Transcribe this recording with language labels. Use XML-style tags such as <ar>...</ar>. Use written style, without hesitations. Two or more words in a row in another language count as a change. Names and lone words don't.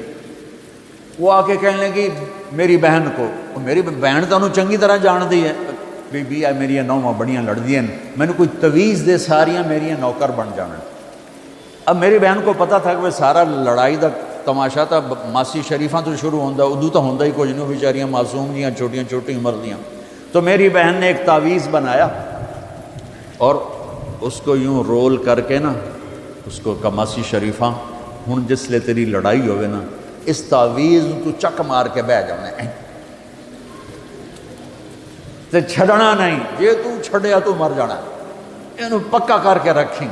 <ur>وہ آ کے کہنے لگی میری بہن کو، میری بہن تو</ur> <pa>انہوں چنگی طرح جان دی ہے، بی بی آ میری نوواں بڑیاں لڑ دی ہیں، میں نے کوئی تویز دے ساریاں میری نوکر بن جانا۔</pa> <ur>اب میری بہن کو پتہ تھا کہ وہ سارا</ur> <pa>لڑائی دا تماشا تھا ماسی شریفاں تو شروع ہوندا ادو تو ہوندا ہی کچھ نہیں بیچاریاں معصوم جیاں چھوٹیاں چھوٹیاں عمر دیاں.</pa> <ur>تو میری بہن نے ایک تعویذ بنایا اور اس کو</ur> <pa>یوں رول کر کے نا اس کو کماسی شریفاں ہن جس لے تیری لڑائی ہوئے نا اس تعویذ تو چک مار کے بہ جانا ہے تے چھڑنا نہیں، جے تو چھڑیا تو مر جانا ہے، انہوں پکا کر کے رکھیں.</pa>